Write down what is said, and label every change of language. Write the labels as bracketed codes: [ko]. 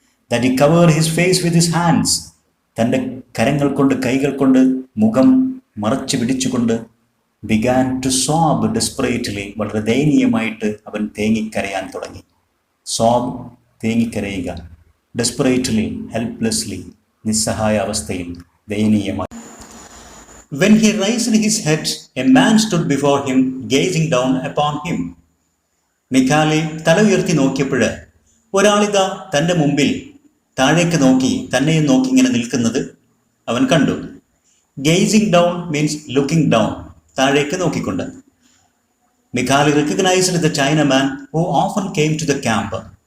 [en] That he covered his face with his hands. [ml] തൻ്റെ കരങ്ങൾ കൊണ്ട്, കൈകൾ കൊണ്ട് മുഖം മറച്ചു പിടിച്ചുകൊണ്ട് [en] Began to sob desperately. [ml] വളരെ ദയനീയമായിട്ട് അവൻ തേങ്ങിക്കരയാൻ തുടങ്ങി. സോബ്, തേങ്ങിക്കരയുക. ഡെസ്പറേറ്റ്ലി, ഹെൽപ്ലെസ്ലി, നിസ്സഹായ അവസ്ഥയിൽ, ദയനീയമായി. [en] When he raised his head, a man stood before him, gazing down upon him. [ml] മിഖാലി തല ഉയർത്തി നോക്കിയപ്പോൾ ഒരാളിതാ തൻ്റെ മുമ്പിൽ താഴേക്ക് നോക്കി, തന്നെയും നോക്കി ഇങ്ങനെ നിൽക്കുന്നത് അവൻ കണ്ടു. [en] gazing down means looking down, [ml] താഴേക്ക് നോക്കിക്കൊണ്ട്. [en] Mikhali recognised the Chinaman who often came to the camp.